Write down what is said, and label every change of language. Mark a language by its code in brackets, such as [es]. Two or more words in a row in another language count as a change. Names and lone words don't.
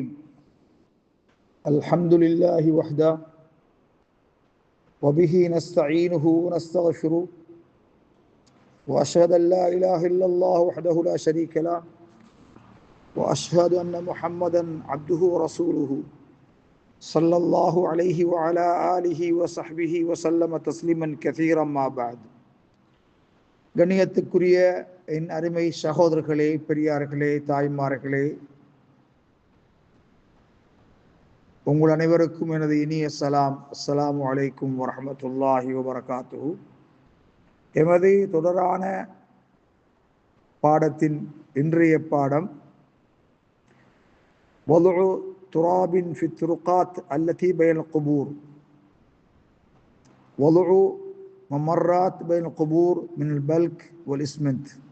[ar] الحمد لله وحده وبه نستعينه ونستغفره وأشهد أن لا إله إلا الله وحده لا شريك له وأشهد أن محمدا عبده ورسوله صلى الله عليه وعلى آله وصحبه وسلم تسليما كثيرا ما بعد. [ta] கண்ணியத்துக்குரிய என் அருமை சகோதரர்களே, பெரியார்களே, தாய்மார்களே, உங்கள் அனைவருக்கும் எனது இனிய சலாம். [ar] السلام عليكم ورحمة الله وبركاته. [ta] எமது தொடரான பாடத்தின் இன்றைய பாடம் [ar] وضع تراب في الطرقات التي بين القبور، وضع ممرات بين القبور من البلك والإسمنت.